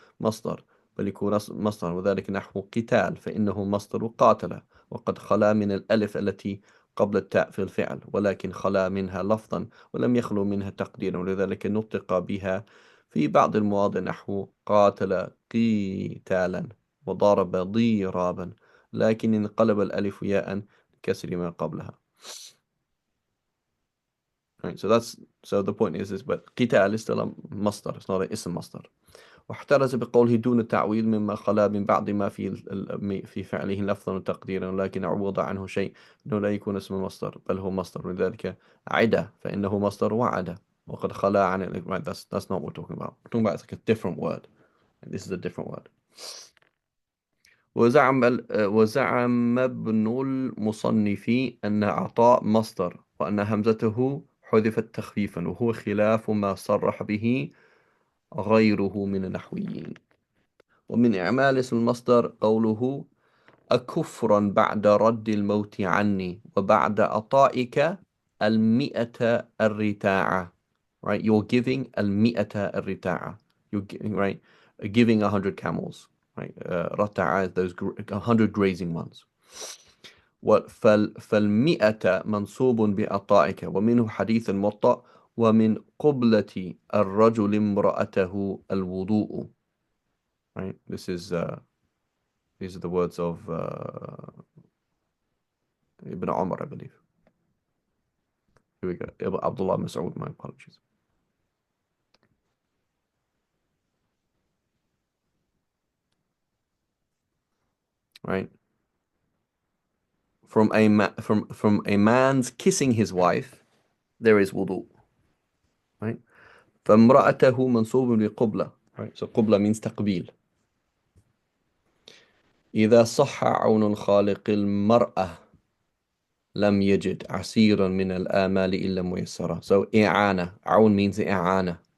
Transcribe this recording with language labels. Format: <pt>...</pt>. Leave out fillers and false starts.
<ar>مصدر بل يكون مصدر وذلك نحو قتال فإنه مصدر قاتل وقد خلا من الألف التي قبل التاء في الفعل ولكن خلا منها لفظا ولم يخلو منها تقديرا ولذلك نطق بها في بعض المواضع نحو قاتل قتالا وضرب ضرابا لكن انقلب الألف ياء كسر ما قبلها.</ar> <en>Right, so the point is but قتال is still a مصدر, it's not a اسم مصدر.</en> <ar>واحترز بقوله دون التعويض مما خلا من بعض ما في فعله لفظا وتقديرا لكن عوض عنه شيء انه لا يكون اسم مصدر بل هو مصدر ولذلك عدا فانه مصدر وعدا وقد خلا عن</ar> <en>right, that's not what we're talking about. We're talking about it's like a different word. And this is a different word.</en> <ar>وزعم ابن المصنف أن عطاء مصدر وأن همزته حذفت تخفيفا وهو خلاف ما صرح به غيره من النحويين. ومن إعمال اسم المصدر قوله أكفرا بعد رد الموت عني وبعد عطائك المئة الرتاعة, right?</ar> <en>You're giving</en> <ar>المئة الرتاعة,</ar> <en>right? Giving 100 camels, right? رتاعة, those 100 grazing ones.</en> <ar>فالمئة منصوب بعطائك ومنه حديث الموطأ ومن قبلة الرجل امرأته الوضوء, right?</ar> <en>These are the words of Ibn Umar, I believe. Here we go. Abdullah Mas'ud, my apologies. Right? From a man's kissing his wife, there is wudu.</en> <ar>Right? فامرأته منصوب بقبلة. Right?</ar> <en>So قبلة means تقبيل.</en> <ar>إذا صح عون الخالق المرأة لم يجد عسيرا من الآمال إلا ميسرا. So إعانة. عون means إعانة.</ar>